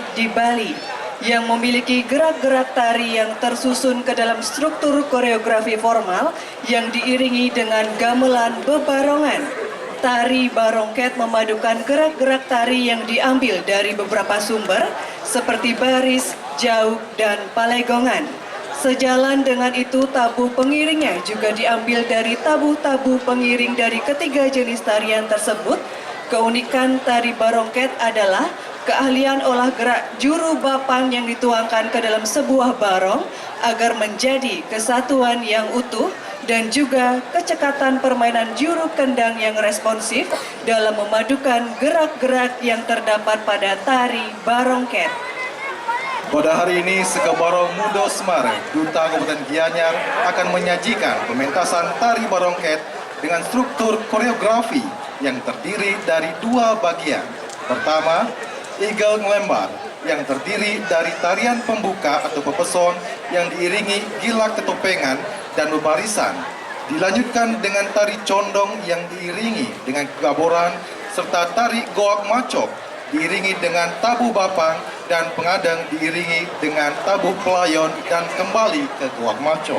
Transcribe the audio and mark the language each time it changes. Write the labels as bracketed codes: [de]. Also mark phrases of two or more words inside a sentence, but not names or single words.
[id] di Bali yang memiliki gerak-gerak tari yang tersusun ke dalam struktur koreografi formal yang diiringi dengan gamelan bebarongan. Tari barongket memadukan gerak-gerak tari yang diambil dari beberapa sumber seperti baris, jauh, dan palegongan. Sejalan dengan itu, tabuh pengiringnya juga diambil dari tabuh-tabuh pengiring dari ketiga jenis tarian tersebut. Keunikan tari barongket adalah keahlian olah gerak juru bapang yang dituangkan ke dalam sebuah barong agar menjadi kesatuan yang utuh dan juga kecekatan permainan juru kendang yang responsif dalam memadukan gerak-gerak yang terdapat pada tari barongket. Pada hari ini, Sekebarong Mudo Semare, Duta Kabupaten Gianyar akan menyajikan pementasan tari barongket dengan struktur koreografi yang terdiri dari dua bagian. Pertama, Eagle Ngelembar yang terdiri dari tarian pembuka atau pepeson yang diiringi gilak ketopengan dan bebarisan. Dilanjutkan dengan tari condong yang diiringi dengan kegaboran serta tari goak macok diiringi dengan tabuh bapang dan pengadang diiringi dengan tabuh pelayon dan kembali ke goak macok.